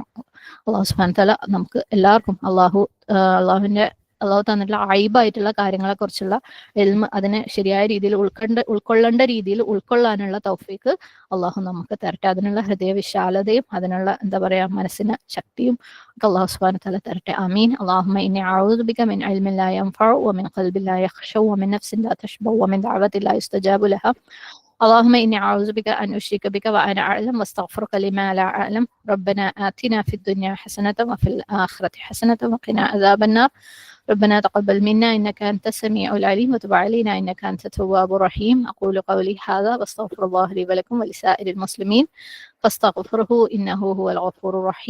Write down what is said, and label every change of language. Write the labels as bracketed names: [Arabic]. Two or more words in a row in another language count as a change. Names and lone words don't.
[Arabic] الله سبحانه وتعالى [Malayalam] നമുക്ക് എല്ലാവർക്കും അള്ളാഹു തന്നിട്ടുള്ള അയ്ബായിട്ടുള്ള കാര്യങ്ങളെ കുറിച്ചുള്ള ഇൽമ് അതിനെ ശരിയായ രീതിയിൽ ഉൾക്കൊള്ളേണ്ട രീതിയിൽ ഉൾക്കൊള്ളാനുള്ള തൗഫീഖ് അള്ളാഹു നമുക്ക് തരട്ടെ. അതിനുള്ള ഹൃദയ വിശാലതയും അതിനുള്ള മനസ്സിന് ശക്തിയും [Arabic] الله سبحانه وتعالى [Malayalam] തരട്ടെ. ആമീൻ. [Arabic] اللهم إني أعوذ بك من علم لا ينفع ومن قلب لا يخشع ومن نفس لا تشبع ومن دعوة لا يستجاب لها. اللهم إني أعوذ بك أن أشرك بك وأنا أعلم واستغفرك لما لا أعلم. ربنا آتنا في الدنيا حسنة وفي الآخرة حسنة وقنا عذاب النار. ربنا تقبل منا إنك أنت السميع العليم وتب علينا إنك أنت التواب الرحيم. أقول قولي هذا واستغفر الله لي ولكم ولسائر المسلمين فاستغفره إنه هو الغفور الرحيم.